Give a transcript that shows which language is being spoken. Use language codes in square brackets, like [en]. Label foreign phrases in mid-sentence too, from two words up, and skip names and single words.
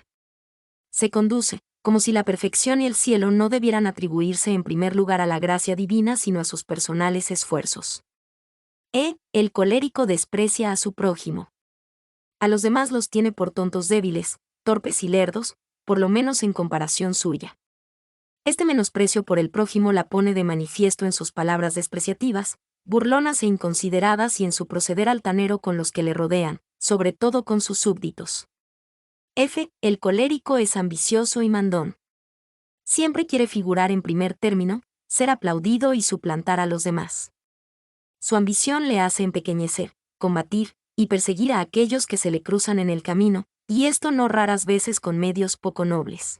[es] Se conduce, como si la perfección y el cielo no debieran atribuirse en primer lugar a la gracia divina sino a sus personales esfuerzos. El colérico desprecia a su prójimo. A los demás los tiene por tontos débiles, torpes y lerdos, por lo menos en comparación suya. Este menosprecio por el prójimo la pone de manifiesto en sus palabras despreciativas, burlonas e inconsideradas y en su proceder altanero con los que le rodean, sobre todo con sus súbditos. El colérico es ambicioso y mandón. Siempre quiere figurar en primer término, ser aplaudido y suplantar a los demás. Su ambición le hace empequeñecer, combatir y perseguir a aquellos que se le cruzan en el camino, y esto no raras veces con medios poco nobles.